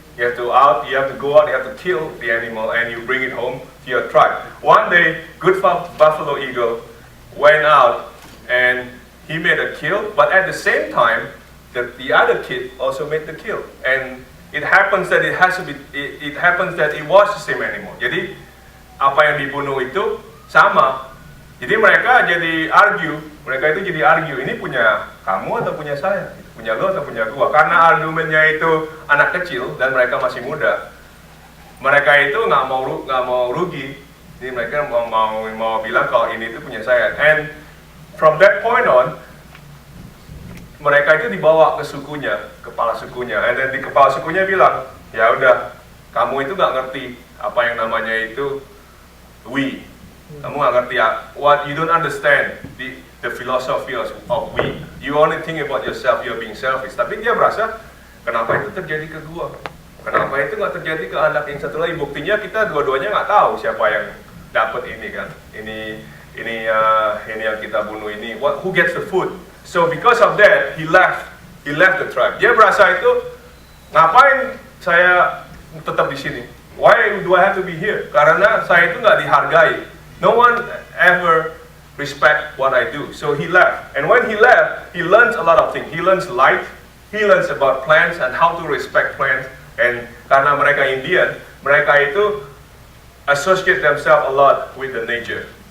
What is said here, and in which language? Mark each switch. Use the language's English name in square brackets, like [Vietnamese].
[English] You have to go out, you have to kill the animal, and you bring it home to your tribe. One day, Good Buffalo Eagle went out, and he made a kill, but at the same time, the other kid also made the kill. And it happens that it was the same animal. [Indonesian] Jadi, apa yang dibunuh itu sama. Jadi mereka itu jadi argue, ini punya kamu atau punya saya, punya lo atau punya gua. Karena argumennya itu anak kecil dan mereka masih muda, mereka itu nggak mau rugi, jadi mereka mau bilang kalau ini itu punya saya. [English] And from that point on, [Indonesian] mereka itu dibawa ke sukunya, kepala sukunya, [English] and then [Indonesian] di kepala sukunya bilang, ya udah, kamu itu nggak ngerti apa yang namanya itu we. Kamu nggak ngerti [English] what you don't understand the philosophy of we. You only think about yourself, you're being selfish. [Indonesian] Tapi dia merasa, kenapa itu terjadi ke gua? Kenapa itu nggak terjadi ke anak yang satu lagi? Buktinya kita dua-duanya nggak tahu siapa yang dapat ini kan? Ini yang kita bunuh ini. [English] Who gets the food? So because of that, he he left the tribe. [Indonesian] Dia berasa itu, ngapain saya tetap di sini? [English] Why do I have to be here? [Indonesian] Karena saya itu nggak dihargai. [English] No one ever respect what I do. So he left. And when he left, he learns a lot of things. He learns light. He learns about plants and how to respect plants. And [Indonesian] karena mereka Indian, mereka itu [English] associate themselves a lot with the nature.